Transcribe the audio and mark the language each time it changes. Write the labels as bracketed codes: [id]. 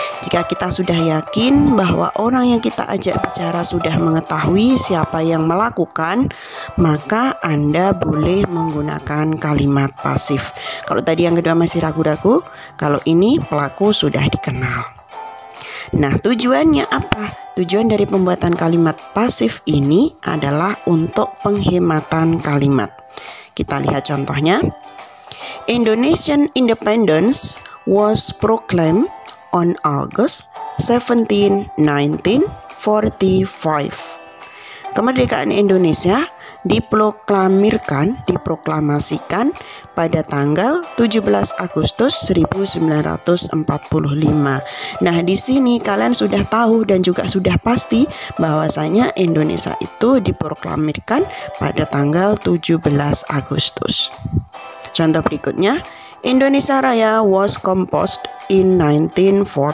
[id] Jika kita sudah yakin bahwa orang yang kita ajak bicara sudah mengetahui siapa yang melakukan, maka Anda boleh menggunakan kalimat pasif. Kalau tadi yang kedua masih ragu-ragu, kalau ini pelaku sudah dikenal. Nah, tujuannya apa? Tujuan dari pembuatan kalimat pasif ini adalah untuk penghematan kalimat. Kita lihat contohnya. [en] Indonesian independence was proclaimed on August 17, 1945. [id] Kemerdekaan Indonesia diproklamasikan pada tanggal 17 Agustus 1945. Nah, di sini kalian sudah tahu dan juga sudah pasti bahwasanya Indonesia itu diproklamirkan pada tanggal 17 Agustus. Contoh berikutnya, [en] Indonesia Raya was composed in 1945.